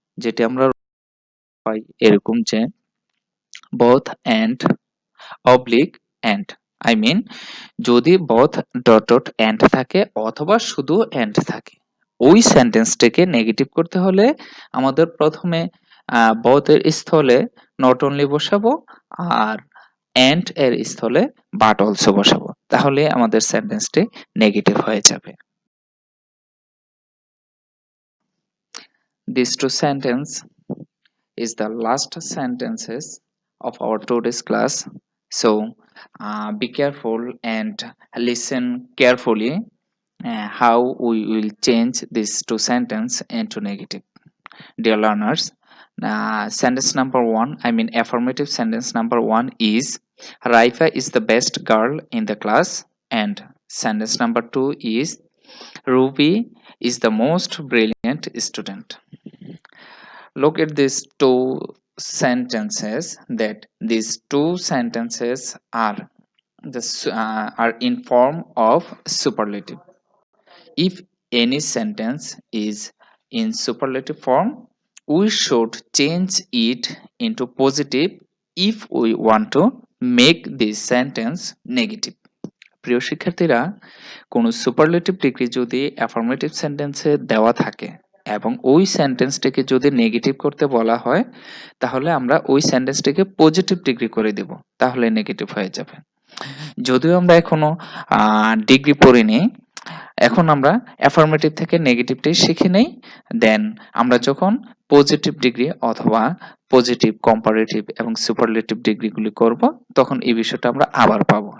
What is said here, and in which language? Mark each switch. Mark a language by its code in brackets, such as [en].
[bn] যেটি আমরা পাই এরকম যে বোথ এন্ড অবলিক এন্ড, যদি বোথ ডট ডট এন্ড থাকে অথবা শুধু এন্ড থাকে, ওই সেন্টেন্সটাকে নেগেটিভ করতে হলে আমাদের প্রথমে বোথ এর স্থলে নট অনলি বসাবো আর এন্ড এর স্থলে বাট অলসো বসাবো, তাহলে আমাদের সেন্টেন্সটি নেগেটিভ হয়ে যাবে। [en] These two sentence is the last sentences of our today's class. So be careful and listen carefully how we will change these two sentence into negative. Dear learners, sentence number one, affirmative sentence number one is Raifa is the best girl in the class, and sentence number two is Ruby is the most brilliant student. Look at these two sentences, that these two sentences are are in form of superlative. If any sentence is in superlative form, we should change it into positive if we want to make this sentence negative. [bn] প্রিয় শিক্ষার্থীরা, কোনো superlative degree যদি affirmative সেন্টেন্সে দেওয়া থাকে এবং ওই সেন্টেন্সটিকে যদি নেগেটিভ করতে বলা হয়, তাহলে আমরা ওই সেন্টেন্সটিকে পজিটিভ ডিগ্রি করে দেব, তাহলে নেগেটিভ হয়ে যাবে। যদিও আমরা এখনো ডিগ্রি পড়িনি, এখন আমরা অ্যাফার্মেটিভ থেকে নেগেটিভটাই শিখে নেই, দেন আমরা যখন পজিটিভ ডিগ্রি অথবা পজিটিভ, কম্পারেটিভ এবং সুপারলেটিভ ডিগ্রিগুলি করব, তখন এই বিষয়টা আমরা আবার পাবো।